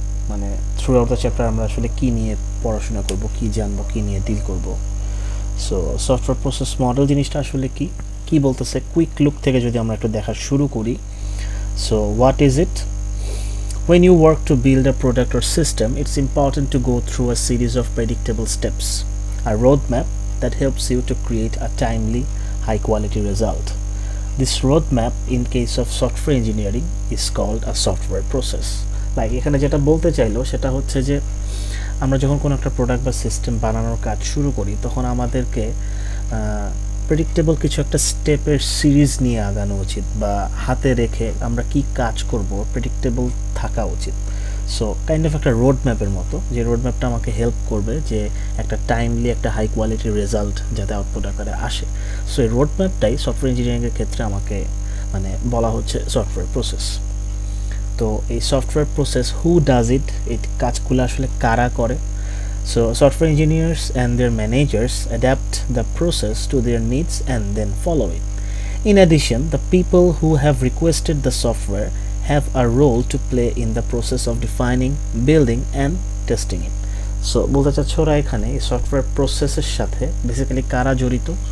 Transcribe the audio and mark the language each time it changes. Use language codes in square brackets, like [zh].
[bn] মানে through out the chapter আমরা আসলে কি নিয়ে পড়াশোনা করব, কি জানবো, কি নিয়ে ডিল করব। সো সফটওয়্যার প্রসেস মডেল জিনিসটা আসলে কি বলতেছে, কুইক লুক থেকে যদি আমরা একটু দেখা শুরু করি। [en] So what is it? When you work to build a product or system, it's important to go through a series of predictable steps, a roadmap that helps you to create a timely, high-quality result. This roadmap, in case of software engineering, is called a software process. [bn] Like এখানে যেটা বলতে চাইলো সেটা হচ্ছে যে আমরা যখন কোনো একটা প্রোডাক্ট বা সিস্টেম বানানোর কাজ শুরু করি তখন আমাদেরকে প্রেডিক্টেবল কিছু একটা স্টেপের সিরিজ নিয়ে আগানো উচিত, বা হাতে রেখে আমরা কি কাজ করব প্রেডিক্টেবল থাকা উচিত। সো কাইন্ড অফ একটা রোড ম্যাপের মতো, যে রোড ম্যাপটা আমাকে হেল্প করবে যে একটা টাইমলি একটা হাই কোয়ালিটির রেজাল্ট যাতে আউটপুট আকারে আসে। সো এই রোড ম্যাপটাই সফটওয়্যার ইঞ্জিনিয়ারিংয়ের ক্ষেত্রে আমাকে বলা হচ্ছে সফটওয়্যার প্রসেস। তো এই software process [en] who does it, [bn] এই কাজগুলো আসলে কারা করে? [en] So software engineers and their managers adapt the process to their needs and then follow it. In addition, the people who have requested the software have a role to play in the process of defining, building and testing it. [bn] So বলতে চাচ্ছি ওরা এখানে এই software প্রসেসের সাথে basically কারা জড়িত?